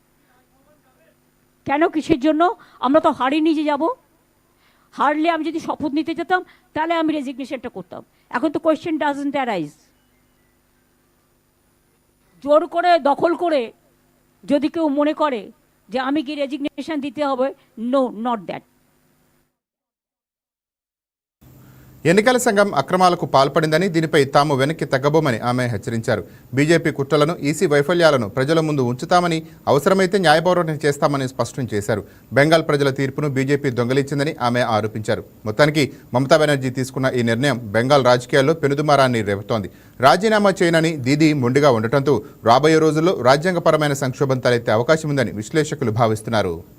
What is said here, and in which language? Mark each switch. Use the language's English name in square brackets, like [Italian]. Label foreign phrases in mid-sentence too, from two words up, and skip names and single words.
[Bangla] কেন, কিসের জন্য? আমরা তো হারিয়ে নিয়ে যাব। হারলে আমি যদি শপথ নিতে যেতাম তাহলে আমি রেজিগনেশনটা করতাম। এখন তো [English] question doesn't arise. [Bangla] জোর করে দখল করে যদি কেউ মনে করে যে আমি কি রেজিগনেশন দিতে হবে, [English] no, not that. [Telugu] ఎన్నికల సంఘం అక్రమాలకు పాల్పడిందని, దీనిపై తాము వెనక్కి తగ్గబోమని ఆమె హెచ్చరించారు. బీజేపీ కుట్రలను, ఈసీ వైఫల్యాలను ప్రజల ముందు ఉంచుతామని, అవసరమైతే న్యాయపోరాటం చేస్తామని స్పష్టం చేశారు. బెంగాల్ ప్రజల తీర్పును బీజేపీ దొంగలించిందని ఆమె ఆరోపించారు. మొత్తానికి మమతా బెనర్జీ తీసుకున్న ఈ నిర్ణయం బెంగాల్ రాజకీయాల్లో పెనుదుమారాన్ని రేపుతోంది. రాజీనామా చేయనని దీదీ మొండిగా ఉండటంతో రాబోయే రోజుల్లో రాజ్యాంగపరమైన సంక్షోభం తలెత్తే అవకాశం ఉందని విశ్లేషకులు భావిస్తున్నారు.